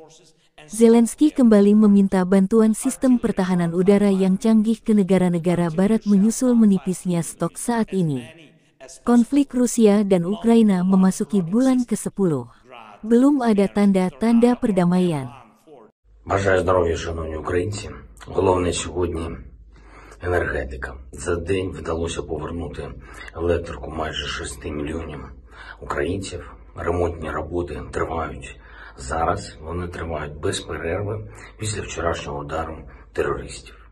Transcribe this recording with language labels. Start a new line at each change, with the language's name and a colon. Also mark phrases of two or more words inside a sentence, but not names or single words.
Indonesian: Zelensky kembali meminta bantuan sistem pertahanan udara yang canggih ke negara-negara barat menyusul menipisnya stok saat ini. Konflik Rusia dan Ukraina memasuki bulan ke-10. Belum ada tanda-tanda perdamaian.
Ukrainian: Бажаю здоров'я, шановні українці. Головне сьогодні енергетика. За день вдалося повернути електрику майже 6 мільйонів українців. Ремонтні роботи тривають зараз. Вони тривають без перерви після вчорашнього удару терористів.